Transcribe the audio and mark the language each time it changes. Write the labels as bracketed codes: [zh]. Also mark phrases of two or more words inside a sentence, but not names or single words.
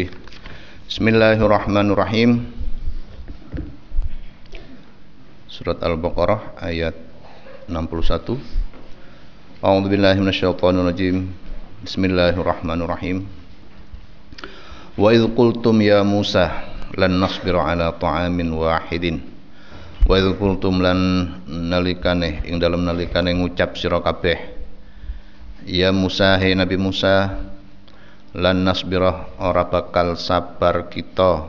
[ar] بسم الله الرحمن الرحيم. [id] Surat Al-Baqarah ayat 61. [ar] أعوذ بالله من الشيطان الرجيم. بسم الله الرحمن الرحيم. وإذ قلتم يا موسى لن نصبر على طعام واحد. وإذ قلتم [jv] lan nalikane ing dalem nalikane ngucap sira kabeh. [ar] يا موسى, [jv] hai Nabi Musa, [ar] لن نصبر [jv] ora bakal sabar kita.